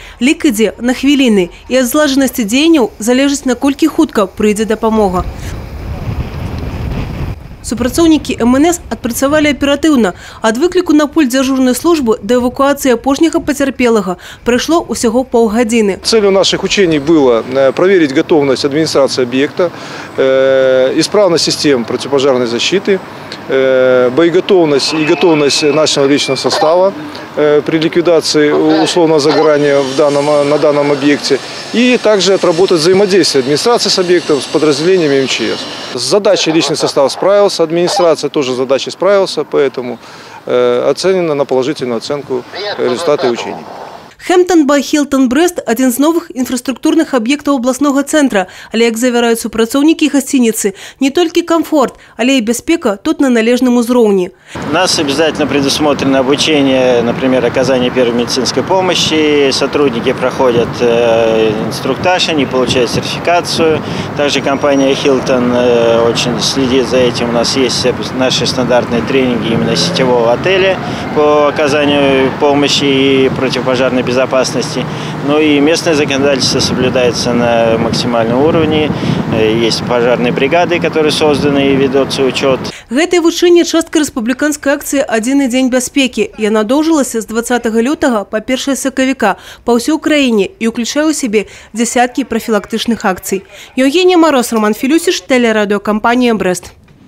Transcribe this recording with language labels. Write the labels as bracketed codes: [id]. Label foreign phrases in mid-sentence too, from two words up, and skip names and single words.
[be] Лік ідзе на хвіліны. І ад злажанасці дзеянняў залежыць, наколькі хутка прыйдзе дапамога. Супрацоўнікі МНС адпрацавалі аператыўна. Ад выкліку на пульт дзяжурнай службы до эвакуацыі апошняга пацярпелага прайшло усяго паўгадзіны. [ru] Целью наших учений было проверить готовность администрации объекта, исправность систем противопожарной защиты, боеготовность и готовность нашего личного состава при ликвидации условного загорания на данном объекте, и также отработать взаимодействие администрации с объектом, с подразделениями МЧС. С задачей личный состав справился, администрация тоже с задачей справился, поэтому оценено на положительную оценку результаты учений. [be] Хэмптон бай Хілтон Брэст – один з новых інфраструктурных аб'ектаў обласнога цэнтра. Але, як завяраюць супрацоўнікі гасцініцы, не толькі комфорт, але и бяспека тут на належным узроўні. [ru] У нас обязательно предусмотрено обучение, например, оказание первой медицинской помощи. Сотрудники проходят инструктаж, они получают сертификацию. Также компания Хилтон очень следит за этим. У нас есть наши стандартные тренинги именно сетевого отеля по оказанию помощи и противопожарной безопасности. Ну и местное законодательство соблюдается на максимальном уровне. Есть пожарные бригады, которые созданы и ведется учет. [be] Гэтае вучэнне частка рэспубліканскай акцыі «Адзіны дзень бяспекі». Яна доўжылася з 20 лютага па 1 сакавіка па ўсёй краіне і ўключае ў сябе дзясяткі прафілактычных акцый. [ru] Евгения Мороз, Роман Филюсиш, телерадиокомпания «Брест».